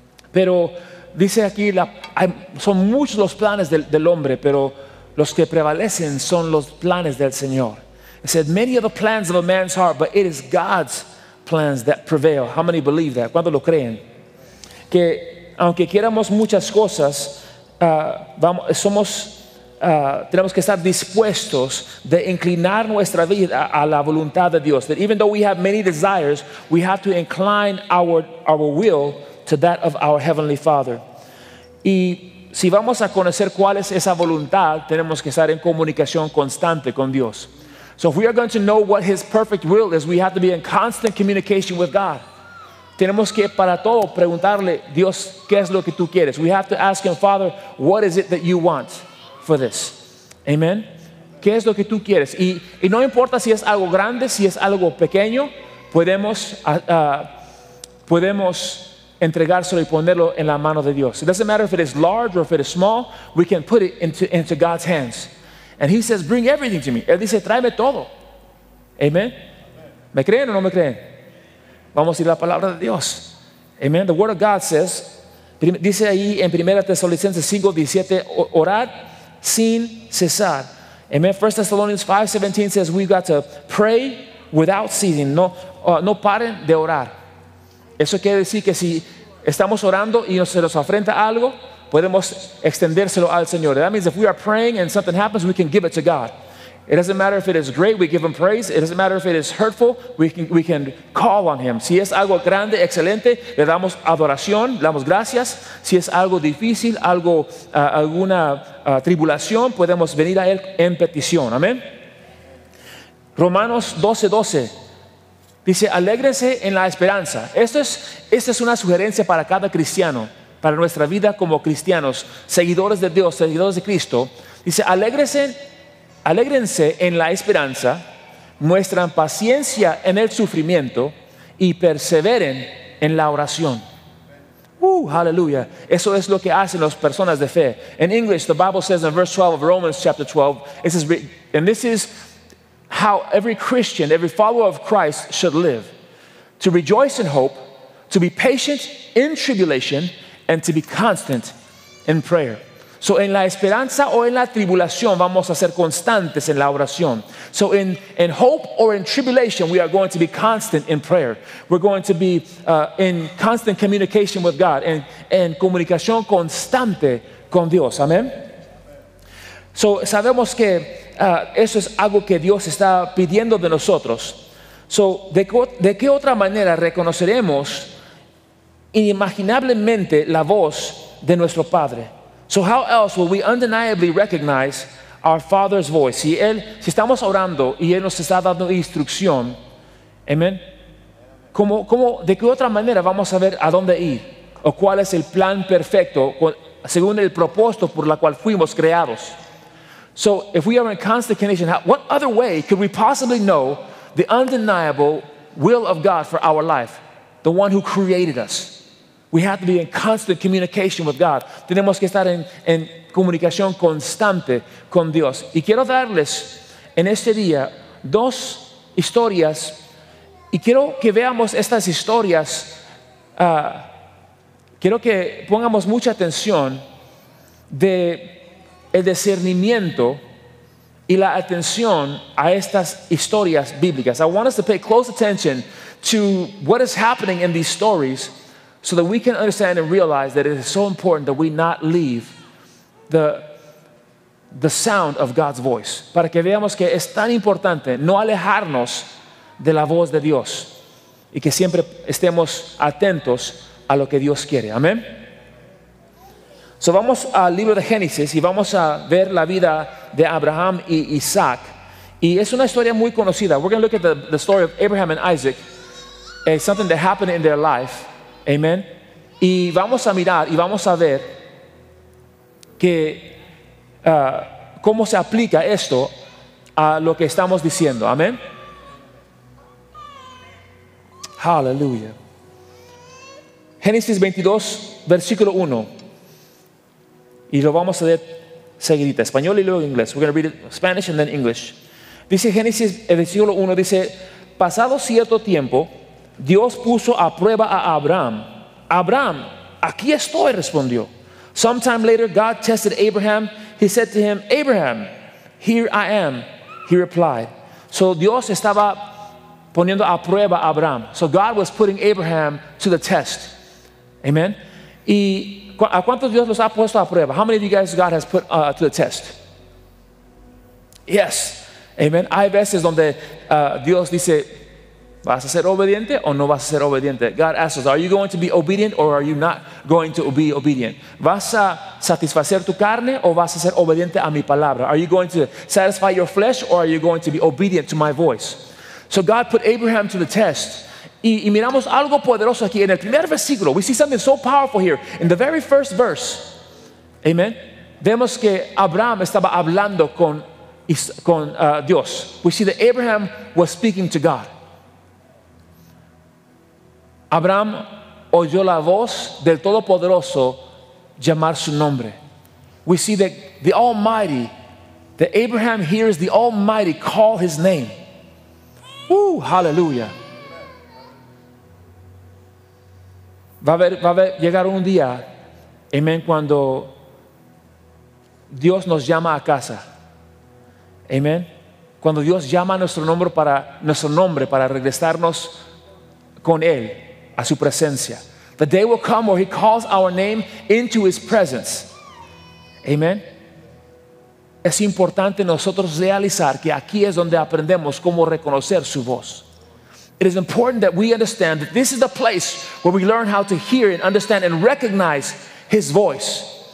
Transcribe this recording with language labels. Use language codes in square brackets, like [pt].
[es] Pero dice aquí, son muchos los planes del hombre, pero los que prevalecen son los planes del Señor. [en] It said, many are the plans of a man's heart, but it is God's plans that prevail. How many believe that? [es] ¿Cuántos lo creen? Que aunque queramos muchas cosas, tenemos que estar dispuestos de inclinar nuestra vida a la voluntad de Dios. [en] That even though we have many desires, we have to incline our will to that of our Heavenly Father. [es] Y si vamos a conocer cuál es esa voluntad, tenemos que estar en comunicación constante con Dios. [en] So if we are going to know what His perfect will is, we have to be in constant communication with God. [es] Tenemos que para todo preguntarle, Dios, ¿qué es lo que tú quieres? [en] We have to ask Him, Father, what is it that you want for this? [es] Amen. ¿Qué es lo que tú quieres? Y no importa si es algo grande, si es algo pequeño, podemos entregárselo y ponerlo en la mano de Dios. [en] It doesn't matter if it is large or if it is small, we can put it into God's hands. And He says, bring everything to me. [es] Él dice, tráeme todo. Amen. ¿Me creen o no me creen? Vamos a ir a la palabra de Dios. Amen. [en] The Word of God says, [es] dice ahí en 1 Tesalonicenses 5:17, orad sin cesar. Amen. [en] 1 Thessalonians 5:17 says we've got to pray without ceasing. [es] No paren de orar. Eso quiere decir que si estamos orando y se nos afrenta algo, podemos extendérselo al Señor. [en] That means if we are praying and something happens, we can give it to God. It doesn't matter if it is great, we give Him praise. It doesn't matter if it is hurtful, we can call on Him. [es] Si es algo grande, excelente, le damos adoración, le damos gracias. Si es algo difícil, alguna tribulación, podemos venir a Él en petición. Amén. Romanos 12:12 dice, alégrense en la esperanza. Esta es una sugerencia para cada cristiano, para nuestra vida como cristianos, seguidores de Dios, seguidores de Cristo. Dice, alégrense en la esperanza, muestran paciencia en el sufrimiento y perseveren en la oración. Hallelujah. Eso es lo que hacen las personas de fe. [en] In English, the Bible says in verse 12 of Romans chapter 12, it says, and this is how every Christian, every follower of Christ should live: to rejoice in hope, to be patient in tribulation, and to be constant in prayer. [es] So en la esperanza o en la tribulación vamos a ser constantes en la oración. [en] So in hope or in tribulation, we are going to be constant in prayer. We're going to be in constant communication with God, [es] en comunicación constante con Dios. [en] Amén. [es] So sabemos que eso es algo que Dios está pidiendo de nosotros. So ¿de qué otra manera reconoceremos inimaginablemente la voz de nuestro Padre? [en] So how else will we undeniably recognize our Father's voice? [es] Si estamos orando y Él nos está dando instrucción, amén, ¿de qué otra manera vamos a ver a dónde ir? ¿O cuál es el plan perfecto según el propósito por la cual fuimos creados? [en] So if we are in constant communication, what other way could we possibly know the undeniable will of God for our life? The one who created us. We have to be in constant communication with God. [es] Tenemos que estar en comunicación constante con Dios. Y quiero darles en este día 2 historias. Y quiero que veamos estas historias. Quiero que pongamos mucha atención de el discernimiento y la atención a estas historias bíblicas. [en] I want us to pay close attention to what is happening in these stories, so that we can understand and realize that it is so important that we not leave the sound of God's voice. [es] Para que veamos que es tan importante no alejarnos de la voz de Dios y que siempre estemos atentos a lo que Dios quiere. Amén. So vamos al libro de Génesis y vamos a ver la vida de Abraham y Isaac. Y es una historia muy conocida. [en] We're going to look at the story of Abraham and Isaac. It's something that happened in their life. [es] Amén. Y vamos a mirar y vamos a ver que cómo se aplica esto a lo que estamos diciendo. Amén. Aleluya. Génesis 22, versículo 1. Y lo vamos a leer seguidita, español y luego inglés. [en] We're going to read it Spanish and then English. [es] Dice Génesis, el versículo 1 dice: pasado cierto tiempo, Dios puso a prueba a Abraham. Abraham, aquí estoy, respondió. [en] Sometime later, God tested Abraham. He said to him, Abraham, here I am. He replied. [es] So Dios estaba poniendo a prueba a Abraham. [en] So God was putting Abraham to the test. Amen. [es] ¿Y a cuántos Dios los ha puesto a prueba? [en] How many of you guys God has put to the test? Yes. Amen. [es] Hay veces donde Dios dice, ¿vas a ser obediente o no vas a ser obediente? [en] God asks us, are you going to be obedient or are you not going to be obedient? [es] ¿Vas a satisfacer tu carne o vas a ser obediente a mi palabra? [en] Are you going to satisfy your flesh or are you going to be obedient to my voice? So God put Abraham to the test. [es] Y miramos algo poderoso aquí en el primer versículo. [en] We see something so powerful here. In the very first verse, amen, [es] vemos que Abraham estaba hablando con Dios. [en] We see that Abraham was speaking to God. [es] Abraham oyó la voz del Todopoderoso llamar su nombre. [en] We see that the Almighty, that Abraham hears the Almighty call his name. Hallelujah. [es] Va a llegar un día, amén, cuando Dios nos llama a casa. Amén. Cuando Dios llama a nuestro nombre para regresarnos con Él a su presencia. [en] The day will come where He calls our name into His presence. Amen. [es] Es importante nosotros realizar que aquí es donde aprendemos cómo reconocer su voz. [en] It is important that we understand that this is the place where we learn how to hear and understand and recognize His voice.